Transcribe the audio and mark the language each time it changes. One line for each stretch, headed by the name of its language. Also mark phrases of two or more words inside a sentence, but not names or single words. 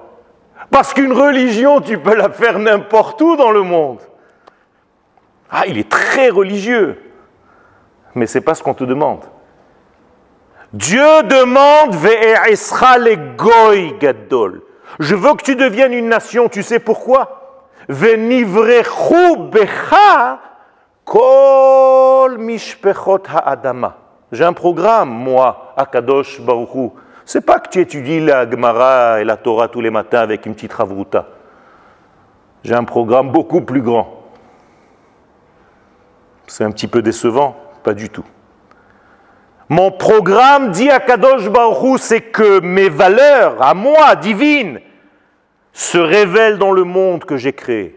French: Parce qu'une religion, tu peux la faire n'importe où dans le monde. Ah, il est très religieux. Mais ce n'est pas ce qu'on te demande. Dieu demande
Hebrew: ואעשך לגוי גדול.
French: Je veux que tu deviennes une nation, tu sais pourquoi?
Hebrew: ונברכו בך כל משפחות האדמה.
French: J'ai un programme, moi,
Hebrew: הקדוש ברוך הוא.
French: Ce n'est pas que tu étudies la Gemara et la Torah tous les matins avec une petite ravruta. J'ai un programme beaucoup plus grand. C'est un petit peu décevant, pas du tout. Mon programme, dit
Hebrew: הקדוש ברוך הוא,
French: c'est que mes valeurs, à moi, divines, se révèlent dans le monde que j'ai créé.